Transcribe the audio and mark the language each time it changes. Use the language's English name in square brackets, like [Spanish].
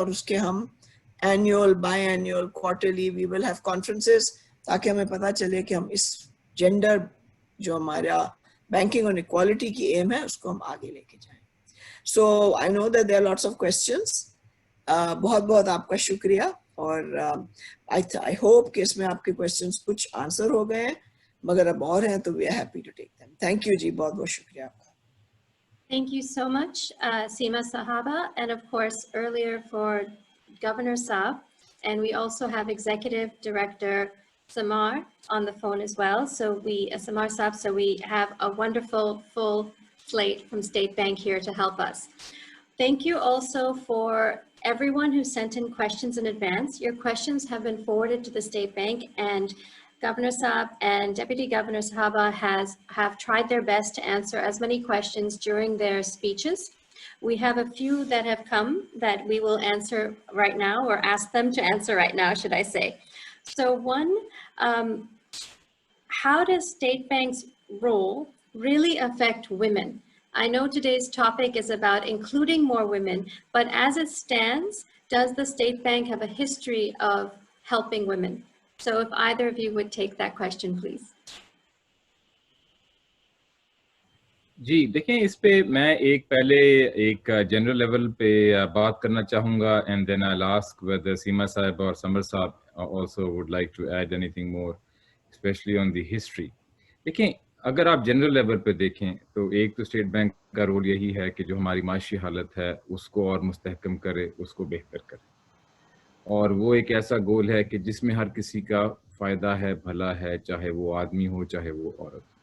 [Urdu] اور اس کے ہم annual, by annual, quarterly [English] we will have conferences, [Urdu] تاکہ ہمیں پتہ چلے کہ ہم اس جینڈر جو ہمارا بینکنگ اور اکوالٹی کی ایم ہے اس کو ہم آگے لے کے جائیں. [English] So I know that there are lots of questions. [Urdu] بہت بہت آپ کا شکریہ, اور [English] I hope [Urdu] کہ اس میں آپ کے کوسچنس کچھ آنسر ہو گئے ہیں, مگر اب اور ہیں تو [English] We are happy to take them. Thank you [Urdu] جی, بہت بہت شکریہ آپ کا. [English] Thank you so much, Seema Sahaba, and of course earlier for Governor Saab. And we also have Executive Director Samar on the phone as well. So Samar Saab, so we have a wonderful full slate from State Bank here to help us. Thank you also for everyone who sent in questions in advance. Your questions have been forwarded to the State Bank, and Governor Saab and Deputy Governor Sahaba have tried their best to answer as many questions during their speeches. We have a few that have come that we will answer right now, or ask them to answer right now, should I say. So one, how does State Bank's role really affect women? I know today's topic is about including more women, but as it stands, does the State Bank have a history of helping women? So if either of you would take that question, please. [Urdu] جی دیکھیں, اس پہ میں پہلے ایک general level پہ بات کرنا چاہوں گا, [English] and then I'll ask whether [Urdu] سیما صاحب اور سمر صاحب [English] also would like to add anything more, especially on the history. [Urdu] دیکھیں, اگر آپ جنرل لیول پہ دیکھیں تو ایک تو اسٹیٹ بینک کا رول یہی ہے کہ جو ہماری معاشی حالت ہے اس کو اور مستحکم کرے, اس کو بہتر کرے, اور وہ ایک ایسا گول ہے کہ جس میں ہر کسی کا فائدہ ہے, بھلا ہے, چاہے وہ آدمی ہو چاہے وہ عورت.